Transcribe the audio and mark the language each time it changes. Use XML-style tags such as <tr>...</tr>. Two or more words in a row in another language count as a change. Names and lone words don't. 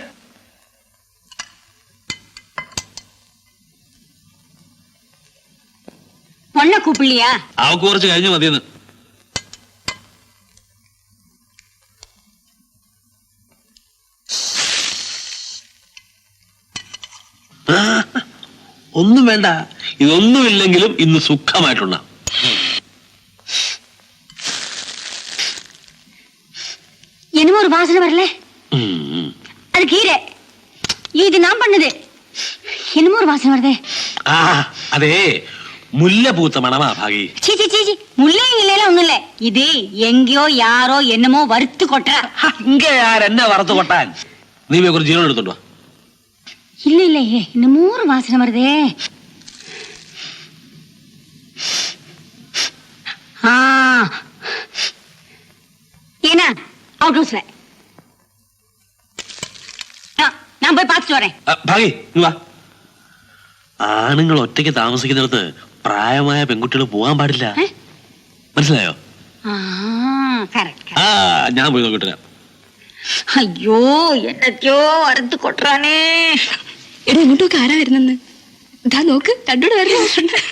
<ml>പൊണ്ണ കൂപ്പിള്ളിയാ? അവക്ക് കുറച്ച് കഴിഞ്ഞു മതിയെന്ന്. ഒന്നും വേണ്ട, ഇതൊന്നുമില്ലെങ്കിലും ഇന്ന് സുഖമായിട്ടുണ്ട.</ml> <ta>என்னமோ ஒரு வாசனை வரல. அது கீரை. இது நான் பண்ணது. என்னமோ ஒரு வாசனை வருதே.</ta> <ml>അതേ, മുല്ല പൂത്ത മണമാ ഭാഗി. ചീച്ചി ചീച്ചി മുല്ലയില്ലേലും ഒന്നുമില്ലേ ഇത്</ml> <ta>எங்கயோ யாரோ என்னமோ</ta> <ml>വറുത്ത് കൊട്ട. ഇങ്ങ ആരെന്നെ വറുത്ത് കൊട്ടാൻ? നീ പോയി കുറച്ച് ജീവനം എടുത്തോണ്ടോ.</ml> <ta>இல்ல இல்ல இன்னும் 100 வாசனை வருதே. என்ன அவுட் ஹவுஸ்ல நான் போய் பார்த்துட்டு வரேன்.</ta> <ml>ഭാഗി ഇങ്ങ് വാ. ആണുങ്ങൾ ഒറ്റയ്ക്ക് താമസിക്കുന്നിടത്ത് പ്രായമായ പെൺകുട്ടികൾ പോകാൻ പാടില്ല. മനസ്സിലായോ? ആ ഞാൻ പോയി നോക്കിട്ട്. അയ്യോ എന്നൊക്കെയോ വറുത്ത് കൊട്ടാനേ. എടാ ഇങ്ങോട്ടൊക്കെ ആരാ വരുന്നെന്ന്? ഇതാ നോക്ക്, രണ്ടോട് വരുന്നു.</ml>